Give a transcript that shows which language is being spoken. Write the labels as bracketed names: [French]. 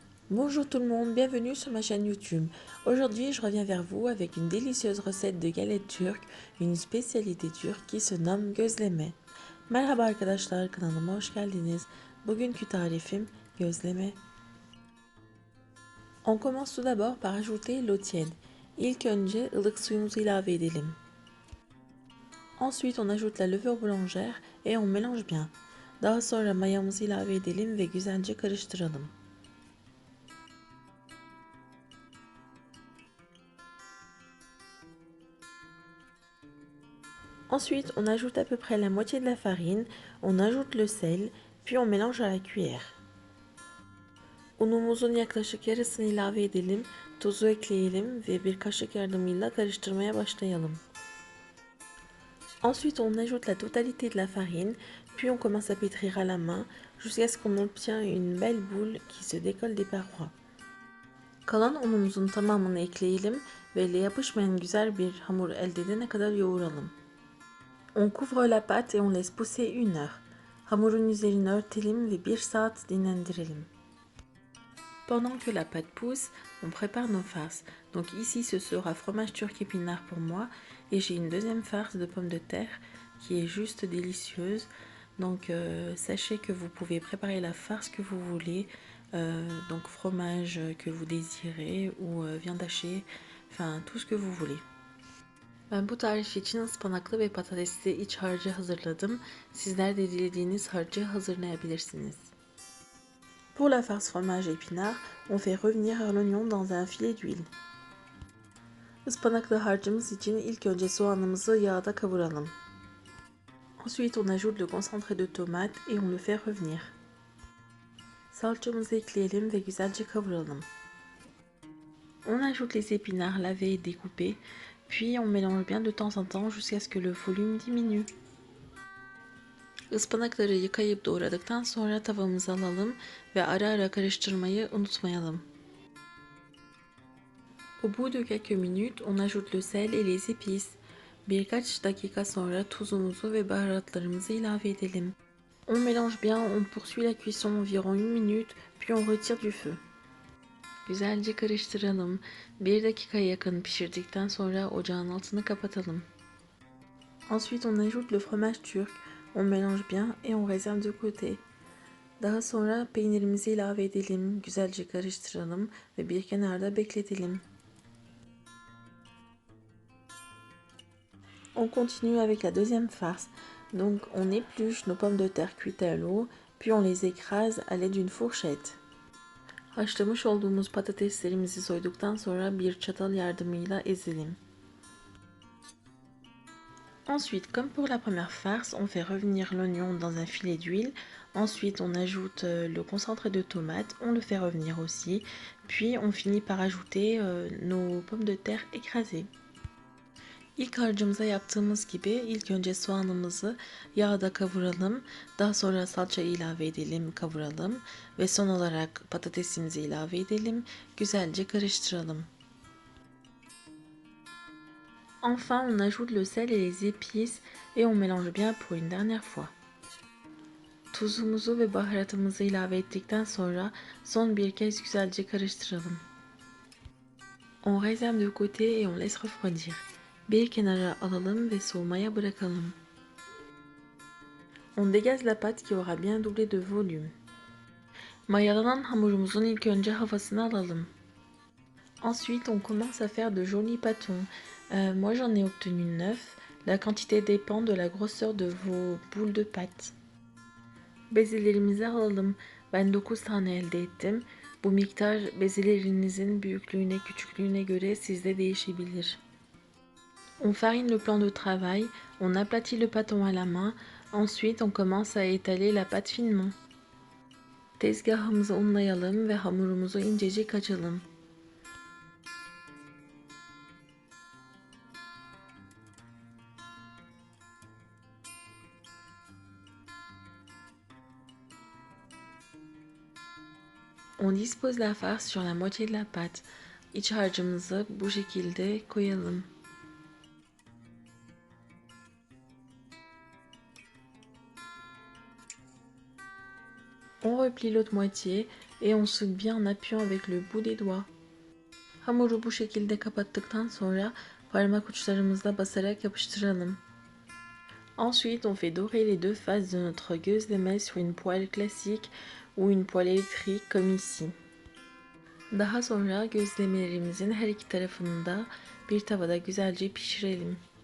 [French] Bonjour tout le monde, bienvenue sur ma chaîne YouTube. Aujourd'hui, je reviens vers vous avec une délicieuse recette de galettes turques, une spécialité turque qui se nomme gözleme. [Turkish] Merhaba arkadaşlar, kanalıma hoş geldiniz. Bugünkü tarifim gözleme. [French] On commence tout d'abord par ajouter l'eau tiède. [Turkish] İlk önce ılık suyumuzu ilave edelim. [French] Ensuite, on ajoute la levure boulangère et on mélange bien. [Turkish] Daha sonra mayamızı ilave edelim ve güzelce karıştıralım. [French] Ensuite, on ajoute à peu près la moitié de la farine, on ajoute le sel, puis on mélange à la cuillère. [Turkish] Unumuzun yaklaşık yarısını ilave edelim, tuzu ekleyelim ve bir kaşık yardımıyla karıştırmaya başlayalım. [French] Ensuite, on ajoute la totalité de la farine, puis on commence à pétrir à la main jusqu'à ce qu'on obtient une belle boule qui se décolle des parois. [Turkish] Kalan unumuzun tamamını ekleyelim ve elle yapışmayan güzel bir hamur elde edene kadar yoğuralım. [French] On couvre la pâte et on laisse pousser 1 heure. [Turkish] Hamurun üzerini örtelim ve 1 saat dinlendirelim. [French] Pendant que la pâte pousse, on prépare nos farces. Donc ici ce sera fromage turc épinard pour moi et j'ai une deuxième farce de pommes de terre qui est juste délicieuse. Donc sachez que vous pouvez préparer la farce que vous voulez, donc fromage que vous désirez ou viande hachée, enfin tout ce que vous voulez. [Turkish] Ben bu tarif için ıspanaklı ve patatesli iç harcı hazırladım. Sizler de dilediğiniz harcı hazırlayabilirsiniz. [French] Pour la farce fromage épinard, on fait revenir l'oignon dans un filet d'huile. [Turkish] Ispanaklı harcımız için ilk önce soğanımızı yağda kavuralım. [French] Ensuite, on ajoute le concentré de tomate et on le fait revenir. [Turkish] Salçamızı ekleyelim ve güzelce kavuralım. [French] On ajoute les épinards lavés et découpés, puis on mélange bien de temps en temps jusqu'à ce que le volume diminue. [Turkish] Ispanakları yıkayıp doğradıktan sonra tavamıza alalım ve ara ara karıştırmayı unutmayalım. [French] Au bout de quelques minutes, on ajoute le sel et les épices. [Turkish] Birkaç dakika sonra tuzumuzu ve baharatlarımızı ilave edelim. [French] On mélange bien, on poursuit la cuisson environ 1 minute, puis on retire du feu. [Turkish] Güzelce karıştıralım. 1 dakikaya yakın pişirdikten sonra ocağın altını kapatalım. [French] Ensuite, on ajoute le fromage turc. On mélange bien et on réserve de côté. [Turkish] Daha sonra peynirimizi ilave edelim, güzelce karıştıralım ve bir kenarda bekletelim. [French] On continue avec la deuxième farce. Donc on épluche nos pommes de terre cuites à l'eau, puis on les écrase à l'aide d'une fourchette. [Turkish] Haşlamış olduğumuz patateslerimizi soyduktan sonra bir çatal yardımıyla ezelim. [French] Ensuite, comme pour la première farce, on fait revenir l'oignon dans un filet d'huile. Ensuite, on ajoute le concentré de tomate, on le fait revenir aussi. Puis, on finit par ajouter nos pommes de terre écrasées. [Turkish] İlk harcımıza yaptığımız gibi ilk önce soğanımızı yağda kavuralım. Daha sonra salça ilave edelim, kavuralım. Ve son olarak patatesimizi ilave edelim. Güzelce karıştıralım. [French] Enfin, on ajoute le sel et les épices et on mélange bien pour une dernière fois. [Turkish] Tuzumuzu ve baharatımızı ilave ettikten sonra son bir kez güzelce karıştıralım. [French] On réserve de côté et on laisse refroidir. [Turkish] Bir kenara alalım ve soğumaya bırakalım. [French] On dégaze la pâte qui aura bien doublé de volume. [Turkish] Mayalanan hamurumuzun ilk önce havasını alalım. [French] Ensuite, on commence à faire de jolis pâtons. Moi, j'en ai obtenu 9. La quantité dépend de la grosseur de vos boules de pâte. [Turkish] Bezelerimizi alalım. Ben 9 tane elde ettim. Bu miktar bezelerinizin büyüklüğüne, küçüklüğüne göre sizde değişebilir. [French] On farine le plan de travail, on aplatit le pâton à la main, ensuite on commence à étaler la pâte finement. [Turkish] Tezgahımızı unlayalım ve hamurumuzu incecik açalım. [French] On dispose la farce sur la moitié de la pâte. [Turkish] İç harcımızı bu şekilde koyalım. [French] On replie l'autre moitié, et on soude bien en appuyant avec le bout des doigts. [Turkish] Hamuru bu şekilde kapattıktan sonra parmak uçlarımızla basarak yapıştıralım. [French] Ensuite, on fait dorer les deux faces de notre gözleme sur une poêle classique ou une poêle électrique comme ici. [Turkish] Daha sonra gözlemelerimizin her iki tarafını da bir tavada güzelce pişirelim.